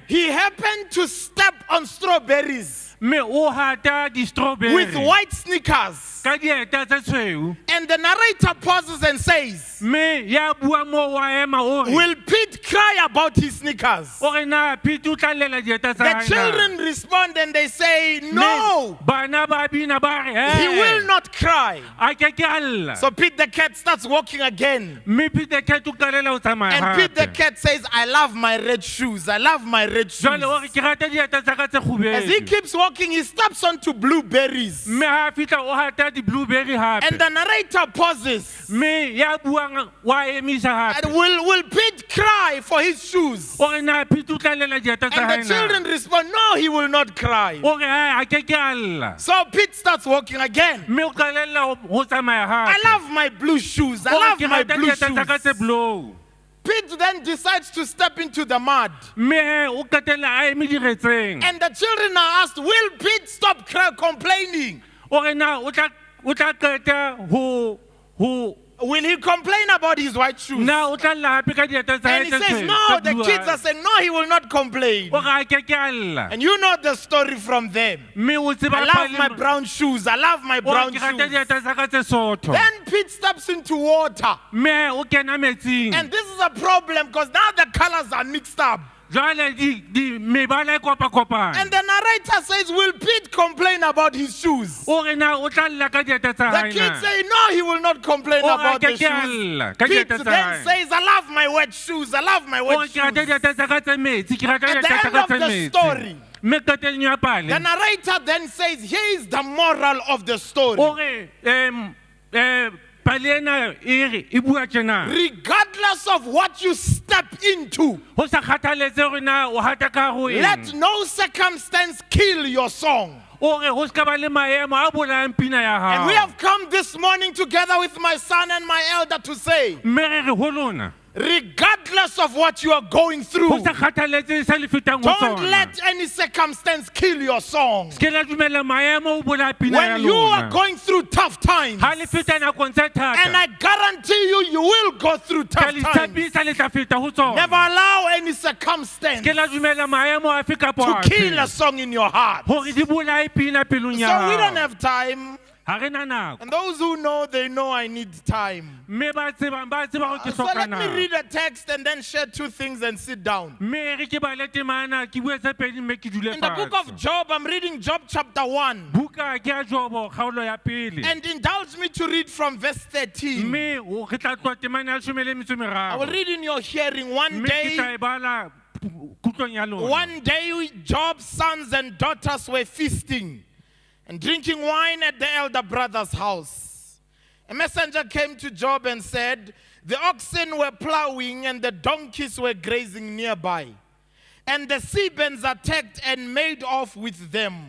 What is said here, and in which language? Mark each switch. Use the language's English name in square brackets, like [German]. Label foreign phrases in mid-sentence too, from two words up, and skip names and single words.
[English] he happened to step on strawberries [Southern Sotho] Mme o hata di-strawberry. [English] with white sneakers. [Southern Sotho] Ka dieta tse tshweu. [English] And the narrator pauses and says, [Southern Sotho] Mme ya bua mo wa ema o re. [English] will Pete cry about his sneakers? [Southern Sotho] O re na Pete o tla lela dieta tsa hae na. [English] The children respond and they say, no, [Southern Sotho] Bana ba bina ba re. [English] he will not cry. [Southern Sotho] A ke ke a lla. [English] So Pete the cat starts walking again. [Southern Sotho] Mme Pete the cat o qalela ho tsamaya [English] And [Southern Sotho] hape. [English] Pete the cat says, I love my red shoes. I love my red shoes. [Southern Sotho] Jwale o re ke rata dieta tsa ka tse [English] As he [Southern Sotho] kgubedu. [English] keeps walking, he steps onto blueberries. [Southern Sotho] Mme ha fihla o hata di-blueberry hape. [English] And the narrator pauses. [Southern Sotho] Mme ya buang wa emisa [English] And [Southern Sotho] hape. [English] will Pete cry for his shoes? [Southern Sotho] O re na Pete o tla lela dieta tsa hae [English] And the [Southern Sotho] na. [English] children respond, no, he will not cry. [Southern Sotho] O re a ke ke a lla. [English] So Pete starts walking again. [Southern Sotho] Mme o qalela ho tsamaya hape. [English] I love my blue shoes. I [Southern Sotho] O re [English] love [Southern Sotho] ke [English] my [Southern Sotho] rata [English] blue [Southern Sotho] dieta tsa ka tse [English] shoes. [Southern Sotho] blue. [English] Pete then decides to step into the mud. [Southern Sotho] Mme o qetella a eme diretseng. [English] And the children are asked, will Pete stop complaining? [Southern Sotho] O re na o tla qeta ho [English] Will he complain about his white shoes? [Southern Sotho] na o tla lla hape ka dieta tsa hae [English] And he [Southern Sotho] tse [English] says, [Southern Sotho] tshweu, [English] no, [Southern Sotho] tse [English] the kids [Southern Sotho] buang. [English] are saying, no, he will not complain. [Southern Sotho] O re a ke ke a lla. [English] And you know the story from them. [Southern Sotho] Mme o tseba [English] I love my brown shoes. I love my [Southern Sotho] O [English] brown [Southern Sotho] re ke rata [English] shoes. [Southern Sotho] dieta tsa ka tse sotho. [English] Then Pete steps into water. [Southern Sotho] Mme o kena metsing. [English] And this is a problem because now the colors are mixed up. [Southern Sotho] Jwale mebala e kopa-kopane. [English] And the narrator says, will Pete complain about his shoes? [Southern Sotho] O re na o tla lla ka dieta tsa [English] The [Southern Sotho] hae [English] kids [Southern Sotho] na. [English] say, no, he will not complain [Southern Sotho] O re [English] about [Southern Sotho] a [English] the [Southern Sotho] ke ke a [English] shoes. [Southern Sotho] lla ka [English] Pete [Southern Sotho] dieta tsa [English] then [Southern Sotho] hae. [English] says, I love my wet shoes. I love my [Southern Sotho] O [English] wet [Southern Sotho] re ke rata [English] shoes. [Southern Sotho] dieta tsa ka tse metsi, ke rata [English] At the [Southern Sotho] dieta tsa [English] end [Southern Sotho] ka [English] of [Southern Sotho] tse [English] the [Southern Sotho] metsi. [English] story, [Southern Sotho] Mme qetelong ya pale. [English] the narrator then says, here is the moral of the [Southern Sotho] O [English] story. [Southern Sotho] re pale ena e re e bua tjena. [English] Regardless of what you step into, [Southern Sotho] Ho sa kgathaletse hore na o hata ka ho eng. [English] let no circumstance kill your song. [Southern Sotho] O re ho ska ba le maemo a bolayang pina ya hao. [English] And we have come this morning together with my son and my elder to say, [Southern Sotho] Mme re re ho lona. [English] regardless of what you are going through, [Southern Sotho] Ho sa kgathaletse se le fetang ho [English] don't [Southern Sotho] tsona. [English] let any circumstance kill your song. [Southern Sotho] Ke la dumela maemo o bolaya pina ya [English] When you are [Southern Sotho] lona. [English] going through tough times, [Southern Sotho] Ha le feta nakong tse thata. [English] and I guarantee you, you will go through [Southern Sotho] Ke [English] tough [Southern Sotho] le [English] times. [Southern Sotho] tshepisa le tla feta ho tsona. [English] Never allow any circumstance [Southern Sotho] Ke la dumela maemo afe kapa [English] to [Southern Sotho] afe. [English] kill a song in your heart. [Southern Sotho] Hore di bolaye pina pelong ya [English] So we don't [Southern Sotho] hao. [English] have time. [Southern Sotho] Ha re na nako. [English] And those who know, they know I need time. [Southern Sotho] Mme ba tseba hore ke [English] So [Southern Sotho] hloka [English] let me [Southern Sotho] nako. [English] read a text and then share two things and sit down. [Southern Sotho] Mme re ke bale temana ke bue tse pedi mme ke dule [English] In the book [Southern Sotho] fatshe. [English] of Job, I'm reading Job chapter 1. [Southern Sotho] Buka ke ya Jobo kgaolo ya pele. [English] And indulge me to read from verse 13. [Southern Sotho] Mme re tla tloha temane ya 13. [English] I will read in your hearing. [Southern Sotho] Mme ke tla e bala kutlong ya lona. [English] One day, Job's sons and daughters were feasting and drinking wine at the elder brother's house. A messenger came to Job and said, the oxen were plowing and the donkeys were grazing nearby. And the Sebans attacked and made off with them.